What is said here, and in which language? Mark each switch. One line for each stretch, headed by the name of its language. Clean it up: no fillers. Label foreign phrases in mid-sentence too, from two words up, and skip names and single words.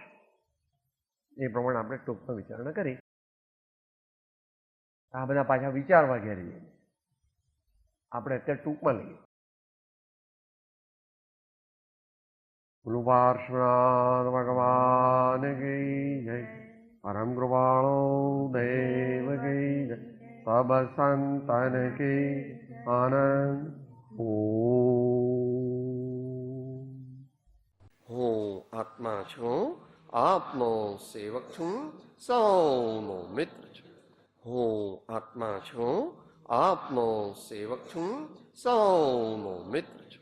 Gujarati: એ પ્રમાણે આપણે ટૂંકમાં વિચારણા કરી. આ બધા પાછા વિચારવા ઘેર જઈએ. આપણે અત્યારે ટૂંકમાં લઈએ.
Hindi: भगवान की जय. परम कृपाणो देव की जय, सब संतन की आनंद।
Gujarati: હું આત્મા છું, આપનો સેવક છું, સૌનો મિત્ર છું. હું આત્મા છું, આપનો સેવક છું, સૌનો મિત્ર છું.